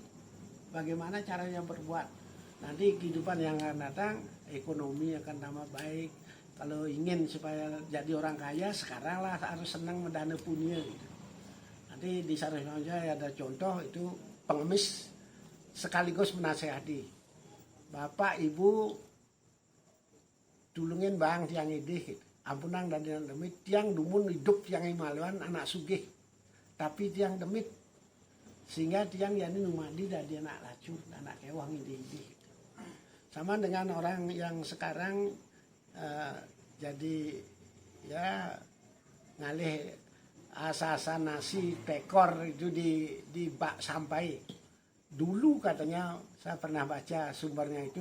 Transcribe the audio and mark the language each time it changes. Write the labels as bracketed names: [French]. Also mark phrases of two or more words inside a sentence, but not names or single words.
[Indonesian] Bagaimana caranya berbuat. Nanti kehidupan yang akan datang, ekonomi akan tambah baik. Kalau ingin supaya jadi orang kaya, sekarang lah harus senang mendana punya gitu. Nanti di Saraswati ada contoh itu pengemis sekaligus menasehati. Bapak, Ibu, [Balinese] tulungin bang tiang idih gitu. Ampunang dan tiang demit tiang dumun hidup tiang imaluan anak sugih tapi tiang demit sehingga tiang yani numadi dan dia anak lacur anak kewang idih gitu. [Indonesian] Sama dengan orang yang sekarang jadi ya [Balinese] ngalih asa-asa [Indonesian] nasi tekor itu di bak sampai dulu katanya saya pernah baca sumbernya itu.